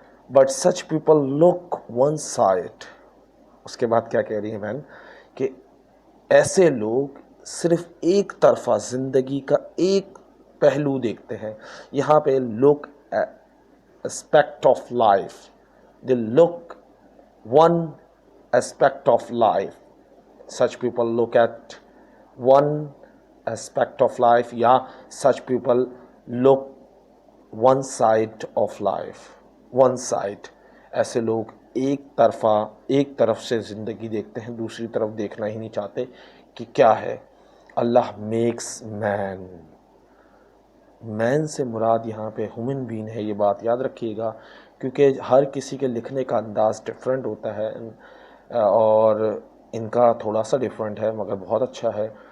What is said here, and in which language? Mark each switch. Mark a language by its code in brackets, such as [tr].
[en] But such people look one side. [ur] اس کے بعد کیا کہہ رہی ہیں بہن کہ ایسے لوگ صرف ایک طرفہ زندگی کا ایک پہلو دیکھتے ہیں. یہاں پہ [en] Look aspect of life, they look one aspect of life. Such people look at one aspect of life, [ur] یا [en] such people look one side of life. One side. [ur] ایسے لوگ ایک طرف سے زندگی دیکھتے ہیں، دوسری طرف دیکھنا ہی نہیں چاہتے کہ کیا ہے. اللہ میکس مین سے مراد یہاں پہ ہیومن بینگ ہے، یہ بات یاد رکھیے گا، کیونکہ ہر کسی کے لکھنے کا انداز ڈفرینٹ ہوتا ہے اور ان کا تھوڑا سا ڈفرینٹ ہے مگر بہت اچھا ہے.